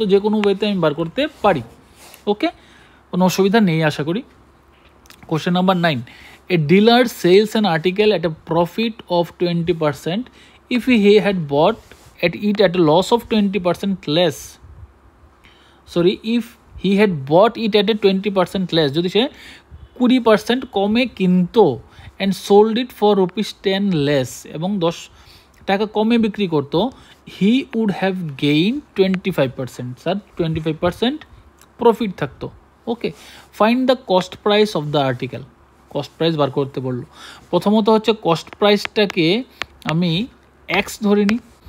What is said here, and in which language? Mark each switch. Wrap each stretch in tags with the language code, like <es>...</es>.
<bn>তো যে কোনো ওয়েতে আমি বার করতে পারি। ওকে, কোনো অসুবিধা নেই আশা করি।</bn> <en>Question number 9, a dealer sells an article at a profit of 20% if he had bought at it at a loss of 20% less. Sorry, if he had bought it at a 20% less,</en> <bn>যদি সে 20% কমে কিনতো,</bn> <en>and sold it for rupees 10 less,</en> <bn>এবং 10 টাকা কমে বিক্রি করতো,</bn> <en>he would have gained 25%,</en> <bn>sir 25% profit থাকতো।</bn> <en>Okay, find the cost price of the article.</en> <bn>Cost price বার করতে বললো। প্রথমত হচ্ছে কস্ট প্রাইসটাকে আমি এক্স ধরে নিই।</bn>